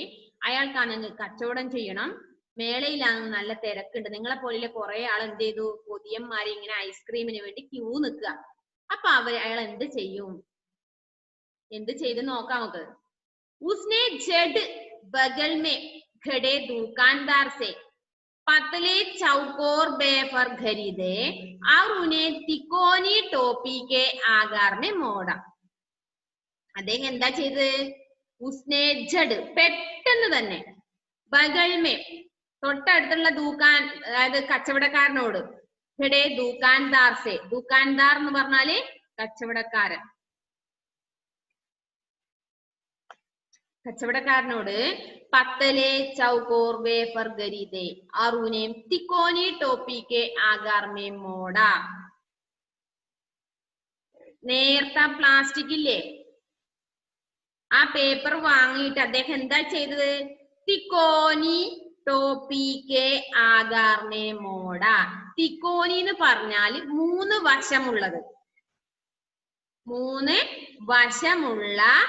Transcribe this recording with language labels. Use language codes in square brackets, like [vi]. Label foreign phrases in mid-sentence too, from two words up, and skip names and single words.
[ml] അയാൾക്കാണെങ്കിൽ കച്ചവടം ചെയ്യണം. മേളയിലാണ് നല്ല തിരക്കുണ്ട്. നിങ്ങളെ പോലെ കുറെ ആൾ എന്ത് ചെയ്തു? കൊതിയന്മാരെ ഇങ്ങനെ ഐസ്ക്രീമിന് വേണ്ടി ക്യൂ നിൽക്കുക. അപ്പൊ അയാൾ എന്ത് ചെയ്യും? എന്ത് ചെയ്ത് നോക്കാം നമുക്ക്. [hi] उसने झट बगल में खड़े दुकानदार से पतले चौकोर वेफर खरीदे और उन्हें तिकोनी टोपी के आकार में मोड़ा. [ml] അദ്ദേഹം എന്താ ചെയ്തത്? [hi] उसने झट [ml] പെട്ടെന്ന് തന്നെ [hi] ബഗൽമേ [ml] തൊട്ടടുത്തുള്ള ദുകാൻ, അതായത് കച്ചവടക്കാരനോട്, [hi] खड़े दुकानदार से, [ml] ദുകാൻദാർ എന്ന് പറഞ്ഞാല് കച്ചവടക്കാരൻ, കച്ചവടക്കാരനോട് [hi] पतले चौकोर वेफर खरीदे और उन्हें तिकोनी टोपी के आकार में मोड़ा. [ml] നേരത്തെ പ്ലാസ്റ്റിക് ഇല്ലേ, ആ പേപ്പർ വാങ്ങിയിട്ട് അദ്ദേഹം എന്താ ചെയ്തത്? [hi] तिकोनी टोपी के आकार में मोड़ा. [ml] തിക്കോനി എന്ന് പറഞ്ഞാല് 3 വശമുള്ളത്, 3 വശമുള്ള.